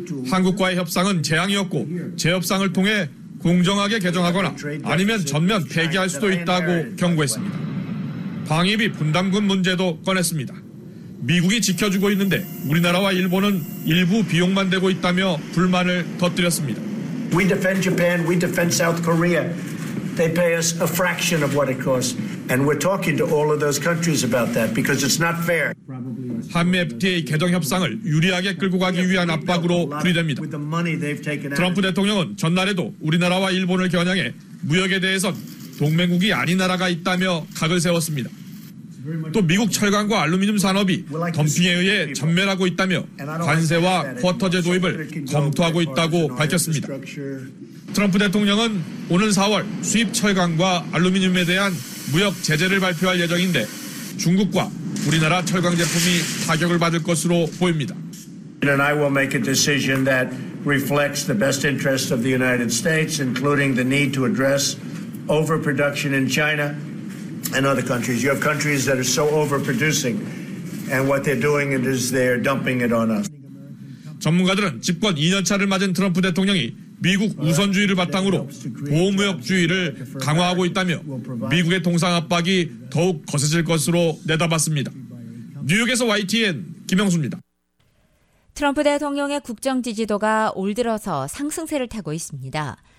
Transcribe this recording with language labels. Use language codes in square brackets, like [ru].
[ko] 한국과의 협상은 재앙이었고 재협상을 통해 공정하게 개정하거나 아니면 전면 폐기할 수도 있다고 경고했습니다. 방위비 분담금 문제도 꺼냈습니다. 미국이 지켜주고 있는데 우리나라와 일본은 일부 비용만 대고 있다며 불만을 터뜨렸습니다. [en] We defend Japan, we defend South Korea. They pay us a fraction of what it costs. And we're talking to all of those countries about that because it's not fair. [ko] 한미 FTA 개정 협상을 유리하게 끌고 가기 위한 압박으로 풀이됩니다. 트럼프 대통령은 전날에도 우리나라와 일본을 겨냥해 무역에 대해선 동맹국이 아닌 나라가 있다며 각을 세웠습니다. 또 미국 철강과 알루미늄 산업이 덤핑에 의해 전멸하고 있다며 관세와 쿼터제 도입을 검토하고 있다고 밝혔습니다. 트럼프 대통령은 오는 4월 수입 철강과 알루미늄에 대한 무역 제재를 발표할 예정인데 중국과 우리나라 철강 제품이 타격을 받을 것으로 보입니다. [en] And I will make a decision that reflects the best interest of the United States, including the need to address overproduction in China. And other countries. You have countries that are so overproducing, and what they're doing is they're dumping it on us. [ko] 전문가들은 집권 2년 차를 맞은 트럼프 대통령이 미국 우선주의를 바탕으로 보호무역주의를 강화하고 있다며 미국의 동상 압박이 더욱 거세질 것으로 내다봤습니다. 뉴욕에서 YTN 김영수입니다. 트럼프 대통령의 국정 지지도가 올 들어서 상승세를 타고 있습니다.